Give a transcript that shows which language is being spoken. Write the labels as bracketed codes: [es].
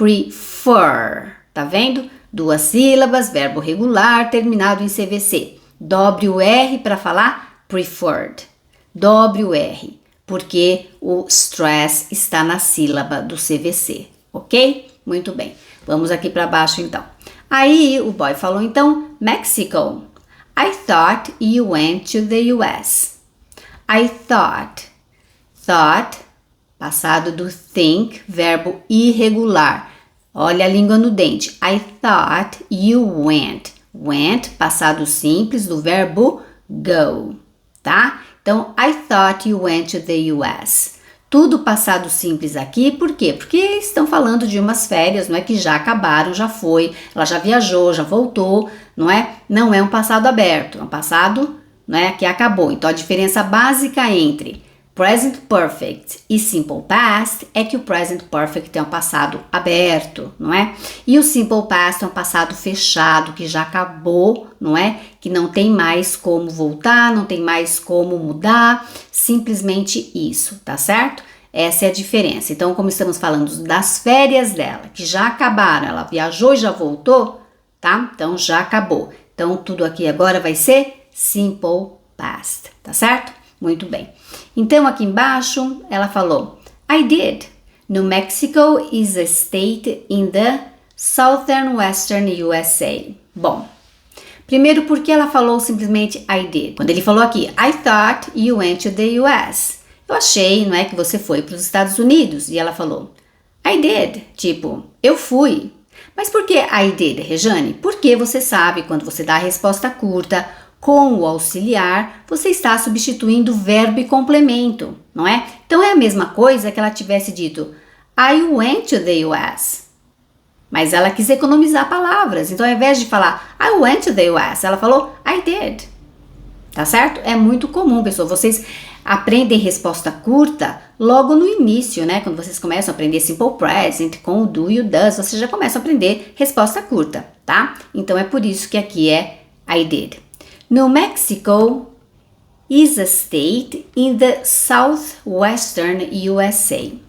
[pt] Prefer. Tá vendo? Duas sílabas, verbo regular, terminado em CVC. Dobre o R para falar preferred. Dobre o R, porque o stress está na sílaba do CVC. Ok? Muito bem. Vamos aqui para baixo então. Aí o boy falou então, Mexico. [en] I thought you went to the US. I thought. [pt] Thought, passado do think, verbo irregular. Olha a língua no dente. [en] I thought you went. [pt] Went, passado simples do verbo go, tá? Então, [en] I thought you went to the US. [pt] Tudo passado simples aqui, por quê? Porque estão falando de umas férias, não é que já acabaram, já foi, ela já viajou, já voltou, não é? Não é um passado aberto, é um passado, não é, que acabou. Então a diferença básica entre present perfect e simple past é que o present perfect é um passado aberto, não é? E o simple past é um passado fechado, que já acabou, não é? Que não tem mais como voltar, não tem mais como mudar, simplesmente isso, tá certo? Essa é a diferença. Então, como estamos falando das férias dela, que já acabaram, ela viajou e já voltou, tá? Então, já acabou. Então, tudo aqui agora vai ser simple past, tá certo? Muito bem. Então, aqui embaixo, ela falou, [en] I did. New Mexico is a state in the southern western USA. [pt] Bom, primeiro porque ela falou simplesmente I did. Quando ele falou aqui, [en] I thought you went to the US. [pt] Eu achei, não é, que você foi para os Estados Unidos. E ela falou, [en] I did. [pt] Tipo, eu fui. Mas por que [en] I did, [pt] Rejane? Porque você sabe, quando você dá a resposta curta com o auxiliar, você está substituindo verbo e complemento, não é? Então é a mesma coisa que ela tivesse dito [en] I went to the US. [pt] Mas ela quis economizar palavras. Então ao invés de falar [en] I went to the US, [pt] ela falou [en] I did. [pt] Tá certo? É muito comum, pessoal. Vocês aprendem resposta curta logo no início, né? Quando vocês começam a aprender simple present com o do e o does, vocês já começam a aprender resposta curta, tá? Então é por isso que aqui é I did. [en] New Mexico is a state in the southwestern USA.